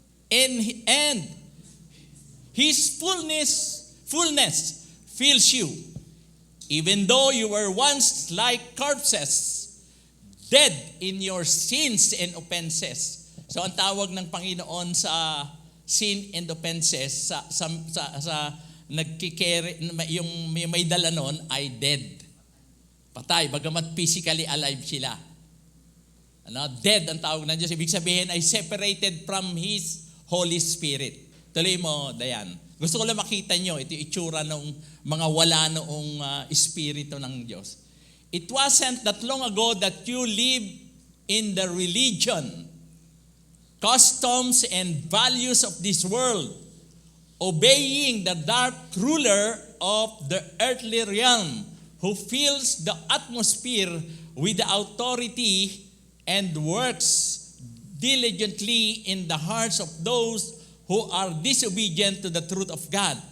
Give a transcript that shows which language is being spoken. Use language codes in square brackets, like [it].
[en] And His fullness fills you. Even though you were once like corpses, dead in your sins and offenses. [tl] So ang tawag ng Panginoon sa [en] sin and offenses, [tl] sa nagkikere, yung may dala noon ay dead. Patay, bagamat physically alive sila. Dead ang tawag ng Diyos. Ibig sabihin ay [en] separated from His Holy Spirit. [tl] Tuloy mo, Dayan. Gusto ko lang makita nyo, ito yung itsura ng mga wala noong Espiritu ng Diyos. [en] It wasn't that long ago that you lived in the religion, customs, and values of this world, obeying the dark ruler of the earthly realm, who fills the atmosphere with the authority and works diligently in the hearts of those who are disobedient to the truth of God.